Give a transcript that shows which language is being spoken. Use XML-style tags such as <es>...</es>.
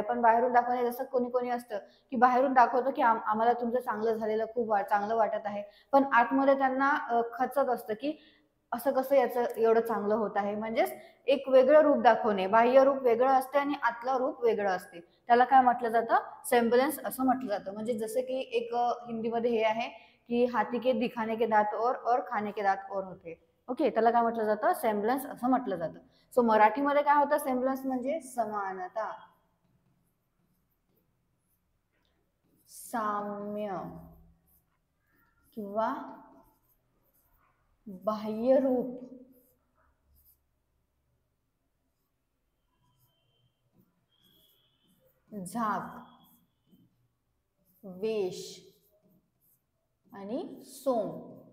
<mr>पण बाहेरून दाखवणे, जसं कोणी असतं की बाहेरून दाखवतो की आम्हाला तुमचं चांगलं झालेलं खूप चांगलं वाटत आहे, पण आतमध्ये त्यांना खचत असतं की असं कसं याचं एवढं चांगलं होत आहे. म्हणजेच एक वेगळं रूप दाखवणे, बाह्य रूप वेगळं असते आणि आतलं रूप वेगळं असते. त्याला काय म्हटलं जातं? सेम्बलन्स असं म्हटलं जातं. म्हणजे जसं की एक हिंदीमध्ये हे आहे की</mr> <hi>हाथी के दिखाने के दात और खाने के दात और होते.</hi> <mr>ओके, त्याला काय म्हटलं जातं? सेम्बलन्स असं म्हटलं जातं. सो मराठीमध्ये काय होतं? सेम्बलन्स म्हणजे समानता, साम्य किंवा बाह्य रूप, झाक, वेश आणि सोंग.</mr>